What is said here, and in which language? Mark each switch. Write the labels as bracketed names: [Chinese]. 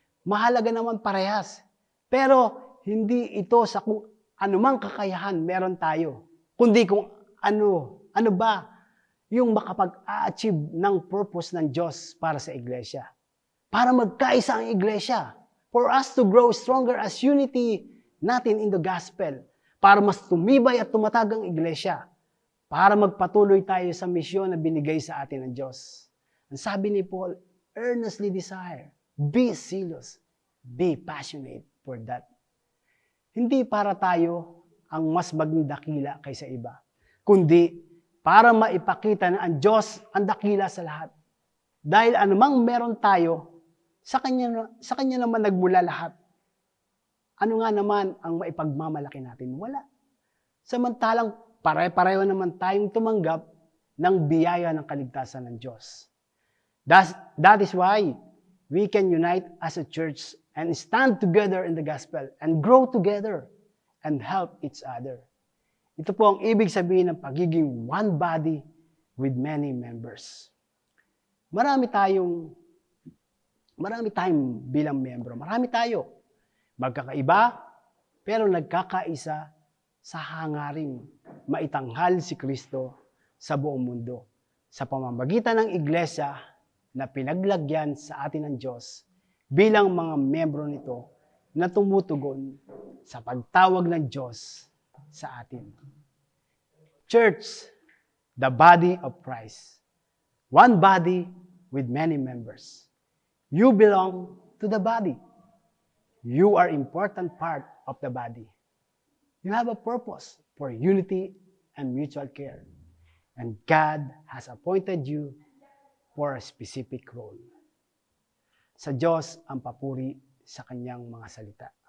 [Filipino] Mahalaga naman parehas. Pero hindi ito sa kung anumang kakayahan meron tayo, kundi kung ano ba yung makapag-achieve ng purpose ng Diyos para sa iglesia. Para magkaisa ang iglesia. [English] For us to grow stronger as unity [Filipino] natin [English] in the gospel. [Filipino] Para mas tumibay at tumatag ang iglesia. Para magpatuloy tayo sa misyon na binigay sa atin ng Diyos. Ang sabi ni Paul, [English] earnestly desire, be zealous, be passionate for that. [Filipino] Hindi para tayo ang mas maging dakila kaysa iba, kundi para maipakita na ang Diyos ang dakila sa lahat. Dahil anumang meron tayo, sa Kanya naman nagmula lahat. Ano nga naman ang maipagmamalaki natin? Wala. Samantalang pare-pareho naman tayong tumanggap ng biyaya ng kaligtasan ng Diyos. [English] That is why we can unite as a church and stand together in the gospel and grow together and help each other. [Filipino] Ito po ang ibig sabihin ng pagiging [English] one body with many members. [Filipino] Marami tayong bilang membro. Marami tayo. Magkakaiba, pero nagkakaisa sa hangaring maitanghal si Kristo sa buong mundo. Sa pamamagitan ng iglesia na pinaglagyan sa atin ng Diyos bilang mga membro nito na tumutugon sa pagtawag ng Diyos sa atin. [English] Church, the body of Christ. One body with many members. You belong to the body. You are important part of the body. You have a purpose for unity and mutual care. And God has appointed you for a specific role. [Filipino] Sa Diyos ang papuri sa kanyang mga salita.